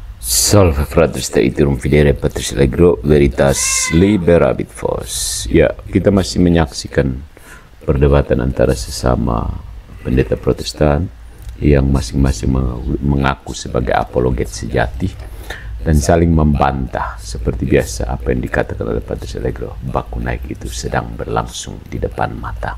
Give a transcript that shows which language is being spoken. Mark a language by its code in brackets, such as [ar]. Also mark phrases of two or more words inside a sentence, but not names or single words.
[la] Salve fratres iterum fidere patris allegro veritas liberabit vos. [id] Ya, kita masih menyaksikan perdebatan antara sesama pendeta Protestan yang masing-masing mengaku sebagai apologet sejati dan saling membantah seperti biasa apa yang dikatakan oleh Patris Allegro. Baku naik itu sedang berlangsung di depan mata.